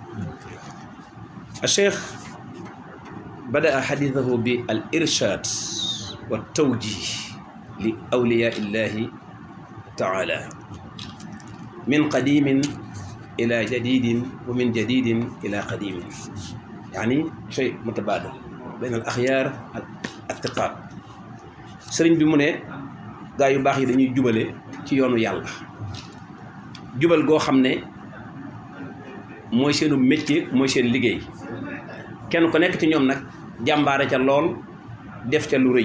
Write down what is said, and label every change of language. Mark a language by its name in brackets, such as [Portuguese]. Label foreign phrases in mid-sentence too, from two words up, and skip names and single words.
[Arabic] الشيخ بدأ حديثه بالإرشاد والتوجيه لأولياء الله تعالى من قديم إلى جديد ومن جديد إلى قديم، يعني شيء متبادل بين الأخيار الثقات. [Wolof] sëriñ bi mu ne gaa yu baax yi dañuy jubale ci yoonu yàlla, jubal goo xam ne mooy seenu métier, mooy seen liggéey. kenn ku nekk ci ñoom nag jàmbaare ca lool, def ca lu rëy.